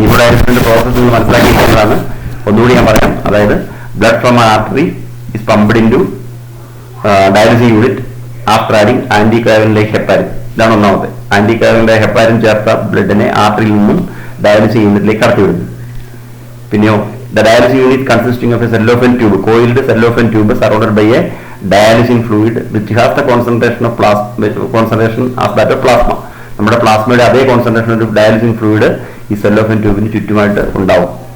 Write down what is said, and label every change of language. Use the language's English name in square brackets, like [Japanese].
[Malayalam] ഹീമോഡയാലിസിന്റെ process നിങ്ങൾ മനസ്സിലാക്കിയിരിക്കുന്നതാണ്. ഒന്നുകൂടി ഞാൻ പറയാം. അതായത് [English] Blood from artery is pumped into dialysis unit. After adding anticoagulant heparin. [Malayalam] ഇതാണ് ഒന്നാമത്തെ. ആന്റി കോയാഗുലന്റ് ഹെപ്പാരിൻ ചേർത്ത ബ്ലഡിനെ ആർട്ടറിയിൽ നിന്നും ഡയാലിസിസ് യൂണിറ്റിലേക്ക് കടത്തിവിടുന്നു. പിന്നെയോ [English] the dialysis unit consisting of a cellophane tube, coiled cellophane tube surrounded by a dialysing fluid which has the concentration of concentration as that of plasma. [Malayalam] നമ്മുടെ പ്ലാസ്മയുടെ അതേ concentration ഒരു ഡയാലിസിംഗ് fluid ഈ സെല്ലോഫൻ ട്യൂബിന് ചുറ്റുമായിട്ട് ഉണ്ടാവും.